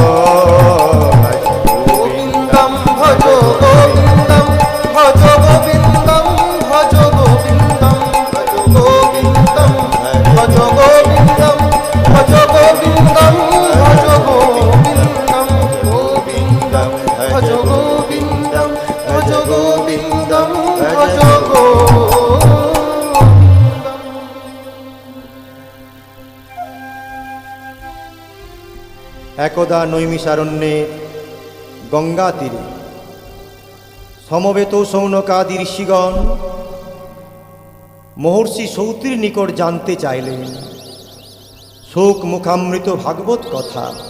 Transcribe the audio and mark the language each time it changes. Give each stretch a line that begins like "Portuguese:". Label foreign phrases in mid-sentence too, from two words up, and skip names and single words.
Sanskrit: गोविंदं भज गोविंदं भज गोविंदं भज गोविंदं भज गोविंदं भज गोविंदं भज गोविंदं भज गोविंदं गोविंदं भज गोविंदं भज गोविंदं भज गोविंदं।
Bangla: একদা নৈমিষারণ্যে গঙ্গা তীরে সমবেত সৌনকাদি ঋষিগণ মহর্ষি সৌতির নিকট জানতে চাইলেন শোক মুখামৃত ভাগবত কথা।